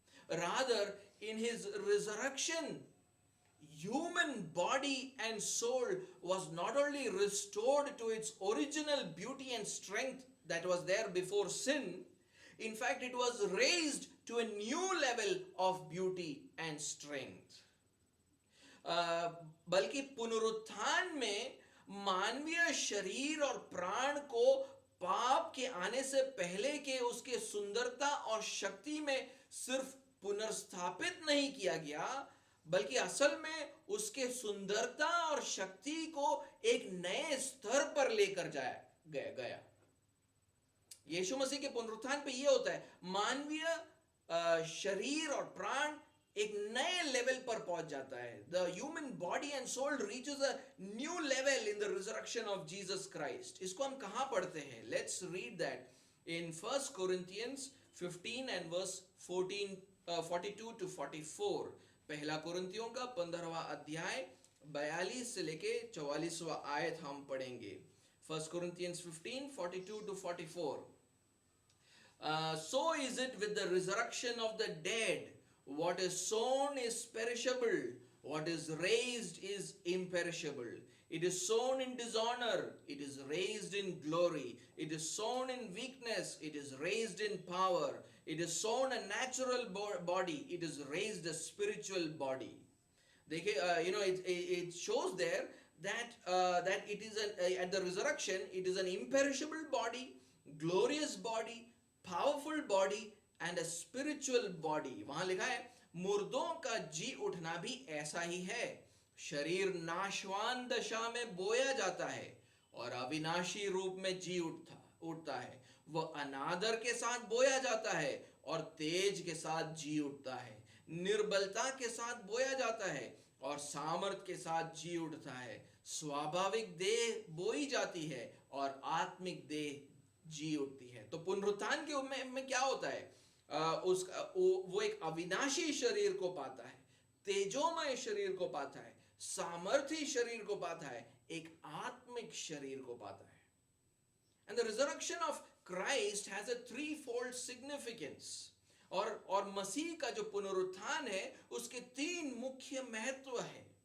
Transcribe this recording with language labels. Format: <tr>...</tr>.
<en>Rather, in his resurrection, human body and soul was not only restored to its original beauty and strength that was there before sin. In fact, it was raised to a new level of beauty and strength.</en> <hi>बल्कि पुनरुत्थान में मानवीय शरीर और प्राण को पाप के आने से पहले के उसके सुंदरता और शक्ति में सिर्फ पुनर्स्थापित नहीं किया गया, बल्कि असल में उसके सुंदरता और शक्ति को एक नए स्तर पर लेकर जाया गया. यीशु मसीह के पुनरुत्थान पे ये होता है, मानवीय शरीर और प्राण एक नए लेवल पर पहुंच जाता है.</hi> <en>The human body and soul reaches a new level in the resurrection of Jesus Christ.</en> <hi>इसको हम कहाँ पढ़ते हैं?</hi> <en>Let's read that in 1 Corinthians 15 and verse 42 to 44.</en> <hi>पहला कुरिन्थियों का 15वां अध्याय 42 से लेके 44वां आयत हम पढ़ेंगे.</hi> <en>1 Corinthians 15 42 to 44. So is it with the resurrection of the dead. What is sown is perishable, what is raised is imperishable. It is sown in dishonor, it is raised in glory. It is sown in weakness, it is raised in power. It is sown a natural body, it is raised a spiritual body. देखिए, it shows there that it is at the resurrection, it is an imperishable body, glorious body, powerful body and a spiritual body.</en> <hi>वहां लिखा है, मुर्दों का जी उठना भी ऐसा ही है. शरीर नाशवान दशा में बोया जाता है और अविनाशी रूप में जी उठता है. वह अनादर के साथ बोया जाता है और तेज के साथ जी उठता है. निर्बलता के साथ बोया जाता है और सामर्थ के साथ जी उठता है. स्वाभाविक देह बोई जाती है और आत्मिक देह जी उठती है. तो पुनरुत्थान के में क्या होता है? वो एक अविनाशी शरीर को पाता है, तेजोमय शरीर को पाता है, सामर्थी शरीर को पाता है, एक आत्मिक शरीर को पाता है.</hi> <en>And the resurrection of Christ has a threefold significance.</en> <hi>और मसीह का जो पुनरुत्थान है उसके 3 मुख्य महत्व है.</hi>